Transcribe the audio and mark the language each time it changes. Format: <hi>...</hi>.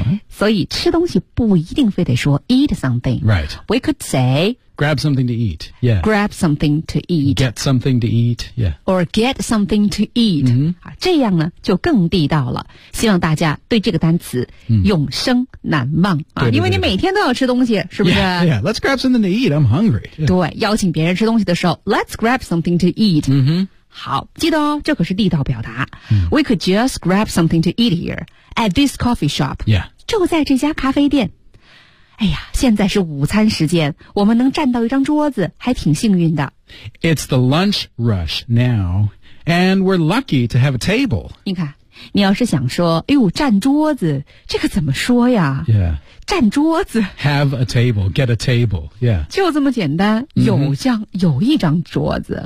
<zh>所以吃东西不一定非得说</zh> <en>eat something. Right. We could say, grab something to eat. Yeah. Grab something to eat. Get something to eat. Yeah. Or get something to eat.、 Mm-hmm.</en> <zh>这样呢就更地道了。希望大家对这个单词、永生难忘、对对对对因为你每天都要吃东西是不是</zh> <en>yeah, yeah, let's grab something to eat. I'm hungry.、Yeah.</en> <zh>对邀请别人吃东西的时候</zh> <en>let's grab something to eat.、 Mm-hmm.</en> <zh>好记得哦这可是地道表达、</zh> <en>We could just grab something to eat here at this coffee shop、</en> <zh>就在这家咖啡店哎呀现在是午餐时间我们能站到一张桌子还挺幸运的</zh> <en>It's the lunch rush now and we're lucky to have a table</en> <zh>你看你要是想说哎呦站桌子这个怎么说呀、站桌子</zh> <en>Have a table, get a table、</en> <zh>就这么简单、有像有一张桌子、</zh>